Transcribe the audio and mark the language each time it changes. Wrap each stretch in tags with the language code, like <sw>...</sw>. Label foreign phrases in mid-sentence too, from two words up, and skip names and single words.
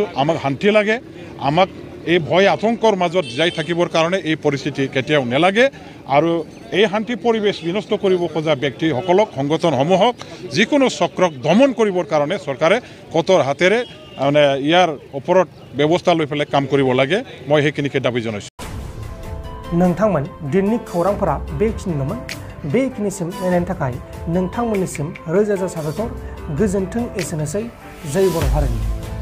<as>আমাক শান্তি লাগে, আমাক এই ভয় আতংকৰ মাজত যাই থাকিবৰ কাৰণে এই পৰিস্থিতি কেতিয়াও নালাগে। আৰু এই শান্তি পৰিৱেশ বিনষ্ট কৰিব খোজা ব্যক্তিসকলক সংগঠনসমূহক যিকোনো চক্ৰক দমন কৰিবৰ কাৰণে চৰকাৰে কঠোৰ হাতেৰে মানে ইয়াৰ ওপৰত ব্যৱস্থা লৈ পেলাই কাম কৰিব লাগে। মই সেইখিনিকে দাবী জনাইছোঁ।</as> <brx>नोंथांमोन दिननि खौरांफोरा बेखिनिल'मोन। बेखिनिसिम नायनायनि थाखाय नोंथांमोननिसिम रोजा रोजा साबायखर। गोजोन्थों। एसेनोसै। जय बर' हारिनि।</brx>